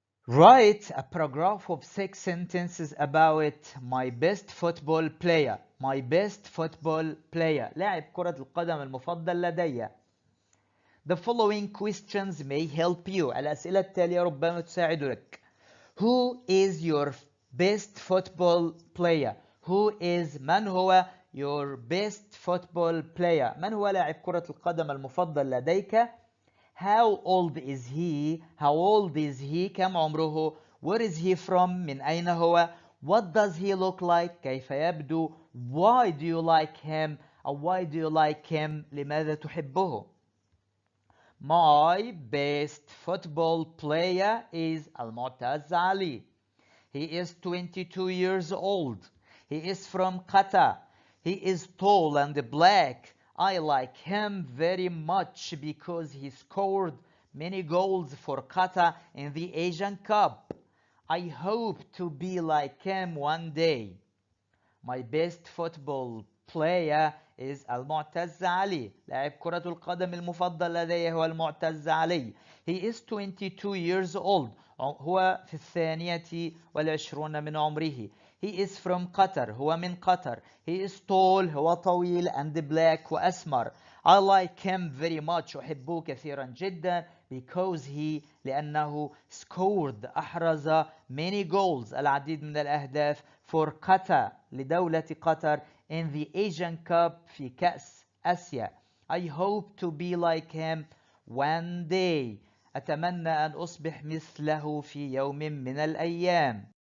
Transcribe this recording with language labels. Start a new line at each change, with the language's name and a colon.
English: Write a paragraph of 6 sentences about my best football player. My best football player.
Arabic: لاعب كرة القدم المفضل لدي.
English: The following questions may help you.
Arabic: الأسئلة التالية ربما تساعدك.
English: Who is your best football player? Who is
Arabic: من هو
English: your best football player?
Arabic: من هو لاعب كرة القدم المفضل لديك؟
English: How old is he? How old is he?
Arabic: كم عمره?
English: Where is he from?
Arabic: من أين هو?
English: What does he look like? كيف يبدو? Why do you like him? أو why do you like him?
Arabic: لماذا تحبه?
English: My best football player is Almoez Ali. He is 22 years old. He is from Qatar. He is tall and black. I like him very much because he scored many goals for Qatar in the Asian Cup. I hope to be like him one day. My best football player is Almoez Ali.
Arabic: لاعب كرة القدم المفضل لدي هو المعتز علي.
English: He is 22 years old.
Arabic: هو في 22 من عمره.
English: He is from Qatar.
Arabic: هو من قطر.
English: He is tall.
Arabic: هو طويل
English: and black
Arabic: وأسمر.
English: I like him very much.
Arabic: أحبه كثيرا جدا
English: because he
Arabic: لأنه
English: scored
Arabic: أحرز
English: many goals
Arabic: العديد من الأهداف
English: for Qatar
Arabic: لدولة قطر
English: in the Asian Cup
Arabic: في كأس آسيا.
English: I hope to be like him one day.
Arabic: أتمنى أن أصبح مثله في يوم من الأيام.